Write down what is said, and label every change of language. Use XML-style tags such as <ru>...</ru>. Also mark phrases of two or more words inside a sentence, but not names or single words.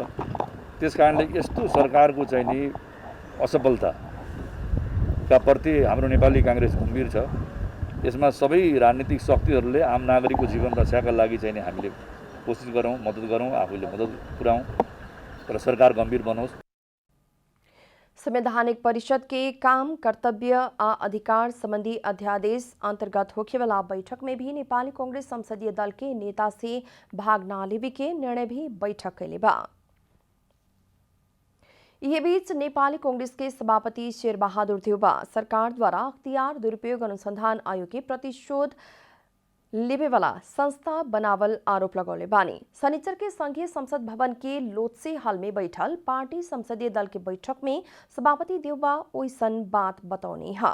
<ne>त्यसकारणले यस्तो सरकारको चाहिँ नि असफलताका प्रति हाम्रो नेपाली कांग्रेस गम्भीर छ। यसमा सबै राजनीतिक शक्तिहरूले आम नागरिकको जीवन रक्षाका लागि चाहिँ हामीले कोसिस गरौँ, मद्दत गरौँ, आफूले मद्दत पुर्याउँ र सरकार गम्भीर बनोस्।</ne> <bho>संवैधानिक परिषद के काम कर्तव्य आ अधिकार संबंधी अध्यादेश अंतर्गत होखेवाला बैठक में भी नेपाली कांग्रेस संसदीय दल के नेता से भाग ना लेवे के निर्णय भी बैठक कैले बा। ये बीच नेपाली कांग्रेस के सभापति शेरबहादुर देउबा सरकार द्वारा अख्तियार दुरुपयोग अनुसंधान आयोग के प्रतिशोध लेवे वाला संस्था बनावल आरोप लगौले बानी। शनिचर के संघीय संसद भवन के लोत्से हॉल में बैठल पार्टी संसदीय दल के बैठक में सभापति देउबा ओइसन बात बतौनी है।</bho>